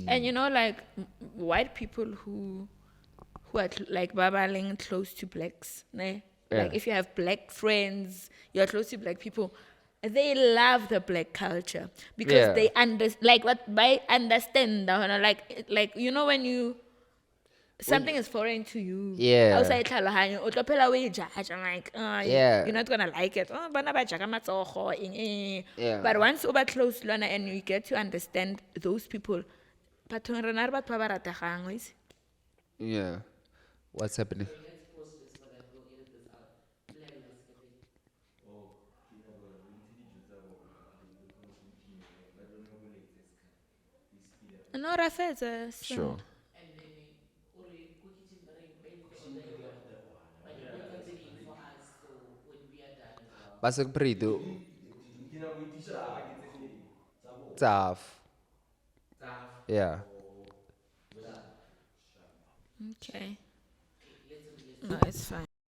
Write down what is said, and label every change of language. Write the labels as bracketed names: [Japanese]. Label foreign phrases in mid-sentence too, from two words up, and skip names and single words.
[English] and like white people who are like babaling close to blacks, ne? Yeah. Like if you have black friends, you're close to black people. they love the black culture because Yeah. they understand like you know when you something is foreign to you. Yeah. [Tswana] Outside tlhaloganyo, o tlo phela o e judge, [English] I'm like, Yeah. you're not gonna like it. [Tswana] Oh, bana ba jaaka matsogo, [English] Yeah. But once you close lona and you get to understand those people, [Tswana] bathong rena re batho ba ba rategang, o itse? [English] Yeah. What's happening? No, [Tswana] ra fetsa, [English] so- Sure. Basek Prido. Tough. Yeah. Okay. No, it's fine.